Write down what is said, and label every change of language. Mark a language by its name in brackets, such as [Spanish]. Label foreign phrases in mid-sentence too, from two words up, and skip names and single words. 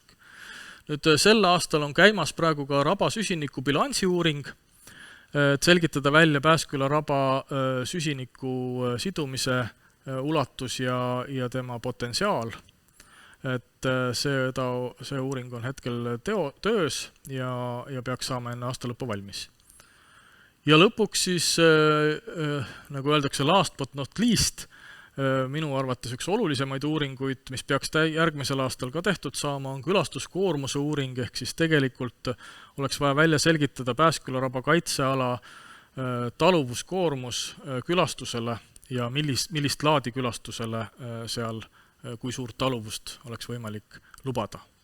[Estonian] Nüüd sel aastal on käimas praegu ka raba süsiniku bilansi uuring, et selgitada välja Pääsküla raba süsiniku sidumise ulatus ja tema potentsiaal. Et see uuring on hetkel töös ja peaks saama enne aasta lõppu valmis. Ja lõpuks siis, nagu öeldakse, [English] last but not least, [Estonian] minu arvates üks olulisemaid uuringuid, mis peaks järgmisel aastal ka tehtud saama, on külastuskoormuse uuring, ehk siis tegelikult oleks vaja välja selgitada Pääsküla raba kaitseala taluvuskoormus külastusele ja millist laadi külastusele seal, kui suurt taluvust oleks võimalik lubada.